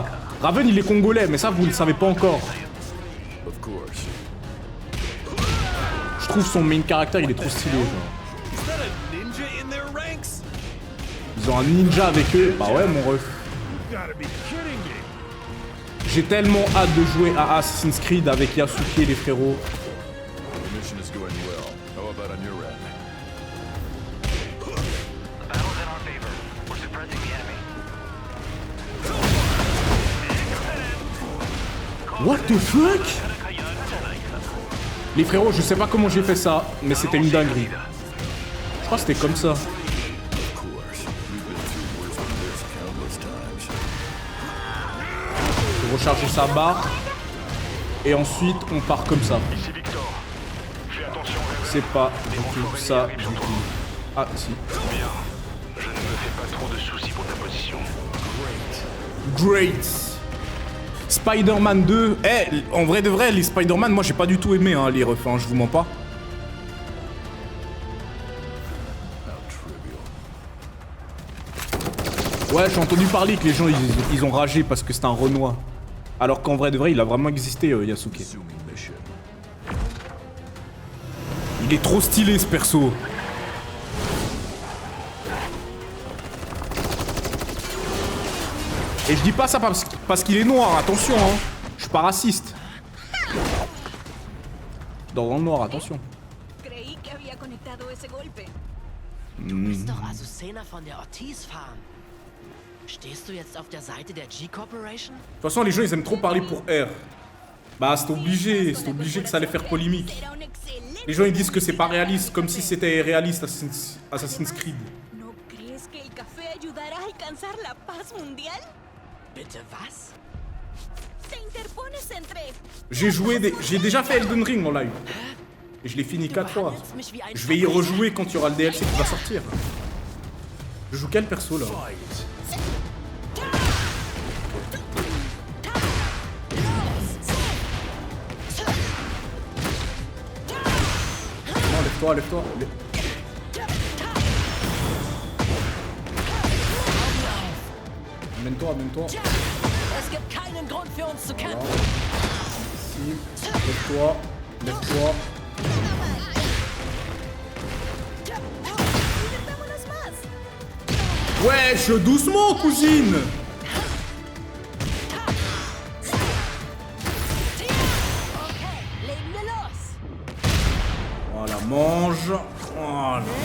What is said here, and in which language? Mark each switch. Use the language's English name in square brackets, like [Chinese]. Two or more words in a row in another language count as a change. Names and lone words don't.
[French] Raven il est congolais, mais ça vous le savez pas encore. Je trouve son main caractère il est trop stylé. Genre. Ils ont un ninja avec eux. Bah ouais mon ref. J'ai tellement hâte de jouer à Assassin's Creed avec Yasuke et les frérots. [English] What the fuck? [French] Les frérots, je sais pas comment j'ai fait ça, mais c'était une dinguerie. Je crois que c'était comme ça. Recharger sa barre et ensuite on part comme ça. C'est pas du tout ça du tout. Ah si. Je ne me fais pas trop de soucis pour ta position. [English] Great. Spider-Man 2. [French] Eh, en vrai de vrai, les Spider-Man, moi j'ai pas du tout aimé hein, les refs, hein, je vous mens pas. Ouais, j'ai entendu parler que les gens ils ont ragé parce que c'était un Renoir. Alors qu'en vrai de vrai, il a vraiment existé, Yasuke. Il est trop stylé ce perso. Et je dis pas ça parce qu'il est noir, attention, hein. Je suis pas raciste. Dans le noir, attention. [German] Du bist doch Azucena von der Ortiz Farm. Stehst du jetzt auf der Seite der G-Corporation? [French] De toute façon, les gens ils aiment trop parler pour R. Bah, c'est obligé que ça allait faire polémique. Les gens ils disent que c'est pas réaliste, comme si c'était réaliste Assassin's Creed. [Spanish] ¿No crees que el café ayudará a alcanzar la paz mundial? [German] Bitte was? [Spanish] Se interpones entre. [French] J'ai déjà fait Elden Ring en live. Et je l'ai fini 4 fois. Je vais y rejouer quand il y aura le DLC qui va sortir. Je joue quel perso là? Non, lève-toi, lève-toi. Amène-toi, amène-toi. [German] Es gibt keinen Grund für uns zu kämpfen. [French] Ici, lève-toi, lève-toi. Wesh, doucement, cousine. Voilà, mange. Voilà.